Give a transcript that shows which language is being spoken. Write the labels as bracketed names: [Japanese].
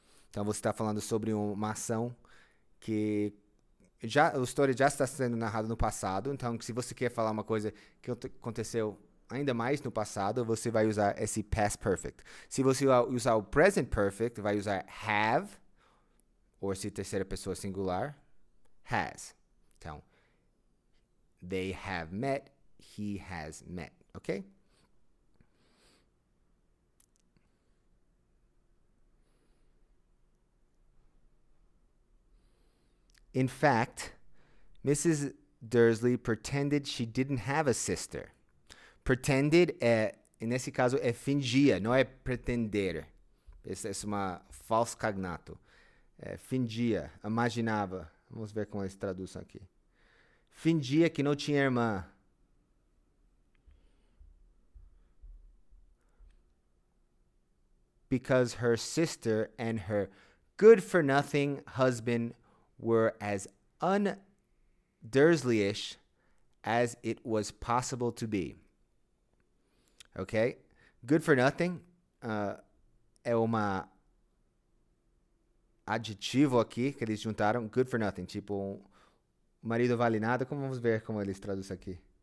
[Portuguese] Então você está falando sobre uma ação que a história já está sendo narrada no passado. Então, se você quer falar uma coisa que aconteceu ainda mais no passado, você vai usar esse past perfect. Se você usar o present perfect, vai usar have, ou se terceira pessoa singular, has. Então, [English] they have met, he has met, [Portuguese] ok? [English] In fact, Mrs. Dursley pretended she didn't have a sister. [Portuguese] Pretended nesse caso, é fingia, não é pretender. Esse é uma falso cognato. Fingia, imaginava. Vamos ver como eles traduzem aqui. Fingia que não tinha irmã. [English] Because her sister and her good-for-nothing husband were as un-Dursleyish as it was possible to be. Ok? Good for nothing [Portuguese] é uma adjetivo aqui que eles juntaram. Good for nothing. Tipo, marido vale nada. Vamos ver como eles traduzem aqui.